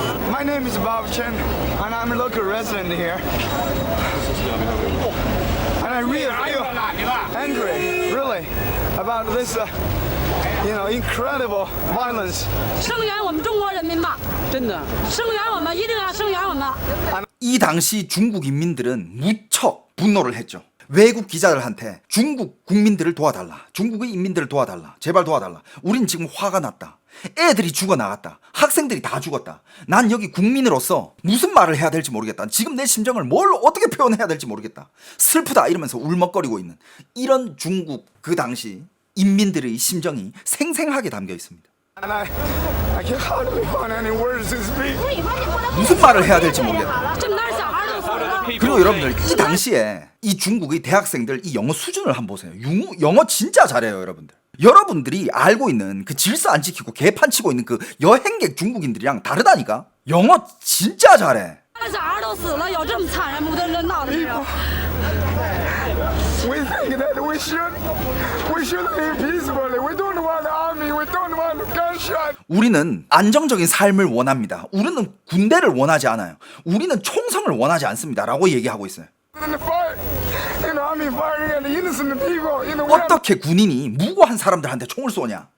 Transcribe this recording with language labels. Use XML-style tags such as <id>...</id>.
<en>My name is Bob Chen, and I'm a local resident here. And I really feel angry, really, about this, incredible violence.</en> <zh>声援我们中国人民吧，真的，声援我们，一定要声援我们。</zh> <ko>이 당시 중국 인민들은 무척 분노를 했죠. 외국 기자들한테 중국 국민들을 도와달라, 중국의 인민들을 도와달라, 제발 도와달라. 우린 지금 화가 났다. 애들이 죽어나갔다. 학생들이 다 죽었다. 난 여기 국민으로서 무슨 말을 해야 될지 모르겠다. 지금 내 심정을 뭘 어떻게 표현해야 될지 모르겠다. 슬프다 이러면서 울먹거리고 있는 이런 중국 그 당시 인민들의 심정이 생생하게 담겨 있습니다.</ko> <en>And I can't hardly find any words to speak.</en> <ko>무슨 말을 해야 될지 모르겠다.</ko> <zh>这么大小孩都死了。</zh> <ko>그리고 여러분들 이 당시에 이 중국의 대학생들 이 영어 수준을 한번 보세요. 영어 진짜 잘해요, 여러분들. 여러분들이 알고 있는 그 질서 안 지키고 개판 치고 있는 그 여행객 중국인들이랑 다르다니까. 영어 진짜 잘해.</ko> <zh>小孩都死了，有这么惨人不得人道的事啊！</zh> <en>We think that we should live peacefully. We don't want army. We don't want gunshot.</en> <ko>우리는 안정적인 삶을 원합니다. 우리는 군대를 원하지 않아요. 우리는 총성을 원하지 않습니다. 라고 얘기하고 있어요.</ko> <en>And the fight, army firing at the innocent people. We are</en> <ko>어떻게 군인이 무고한 사람들한테 총을 쏘냐?</ko>